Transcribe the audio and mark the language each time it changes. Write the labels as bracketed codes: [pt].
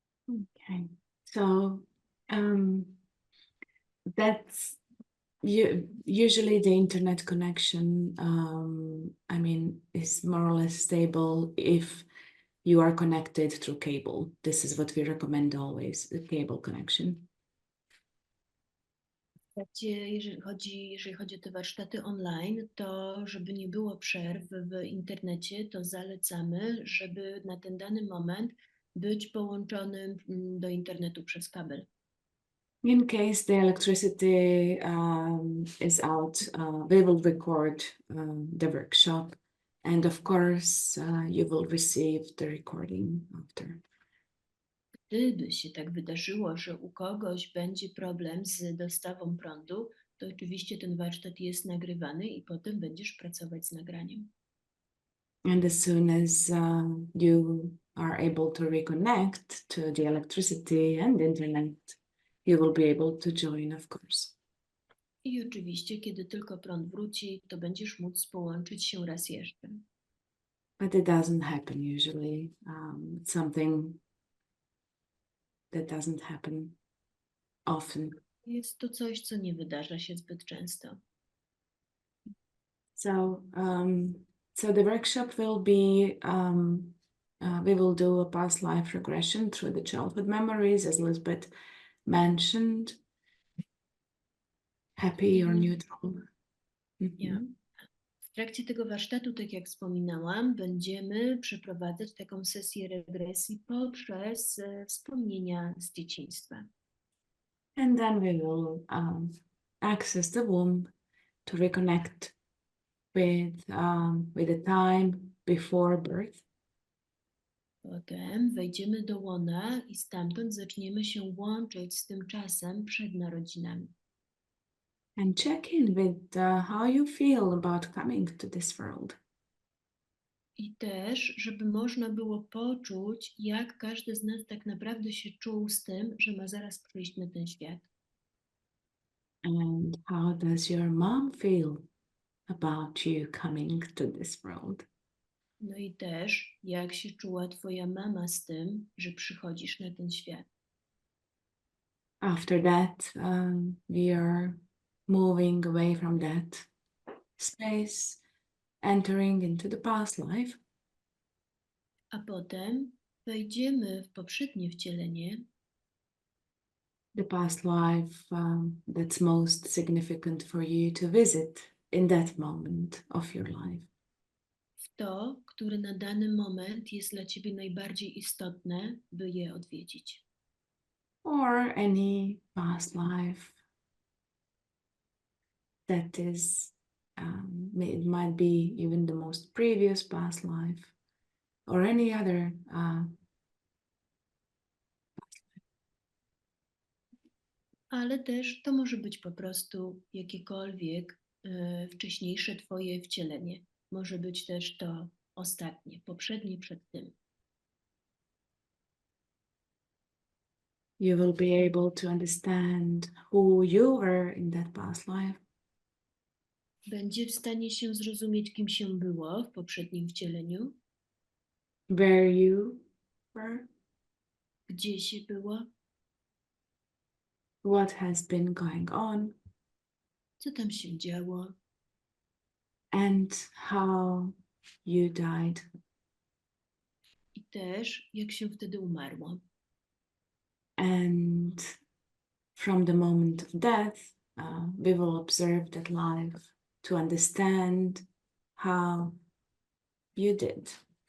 [en] Okay, so that's usually the internet connection, I mean, is more or less stable if you are connected through cable. This is what we recommend always, the cable connection. [pl] Jeżeli chodzi o te warsztaty online, to żeby nie było przerw w internecie, to zalecamy, żeby na ten dany moment być połączonym do internetu przez kabel. [en] In case the electricity is out, we will record the workshop, and of course you will receive the recording after. [pl] Gdyby się tak wydarzyło, że u kogoś będzie problem z dostawą prądu, to oczywiście ten warsztat jest nagrywany i potem będziesz pracować z nagraniem. [en] And as soon as you are able to reconnect to the electricity and internet, you will be able to join, of course. [pl] I oczywiście, kiedy tylko prąd wróci, to będziesz móc połączyć się raz jeszcze. [en] But it doesn't happen usually. It's something that doesn't happen often. [pl] Jest to coś, co nie wydarza się zbyt często. [en] So the workshop will be, we will do a past life regression through the childhood memories, as Lisbeth mentioned. happy or Mhm. neutral. Ja. [pl] W trakcie tego warsztatu, tak jak wspominałam, będziemy przeprowadzać taką sesję regresji poprzez wspomnienia z dzieciństwa. [en] And then we will access the womb to reconnect with the time before birth. [pl] Potem wejdziemy do łona i stamtąd zaczniemy się łączyć z tym czasem przed narodzinami. [en] And check in with how you feel about coming to this world. [pl] I też, żeby można było poczuć, jak każdy z nas tak naprawdę się czuł z tym, że ma zaraz przyjść na ten świat. [en] And how does your mom feel about you coming to this world? [pl] No i też, jak się czuła twoja mama z tym, że przychodzisz na ten świat. [en] After that, we are moving away from that space, entering into the past life. [pl] A potem wejdziemy w poprzednie wcielenie, [en] The past life that's most significant for you to visit in that moment of your life. [pl] w to, które na dany moment jest dla ciebie najbardziej istotne, by je odwiedzić. [en] Or any past life that is, it might be even the most previous past life, or any other [pl] Ale też to może być po prostu jakiekolwiek wcześniejsze twoje wcielenie. Może być też to ostatnie, poprzednie przed tym. [en] you will be able to understand who you were in that past life. [pl] Będzie w stanie się zrozumieć, kim się było w poprzednim wcieleniu, [en] Where you were, [pl] gdzie się było, [en] what has been going on, [pl] co tam się działo [en] and how you died. [pl] i też jak się wtedy umarło. [en] And from the moment of death, we will observe that life to understand how you did.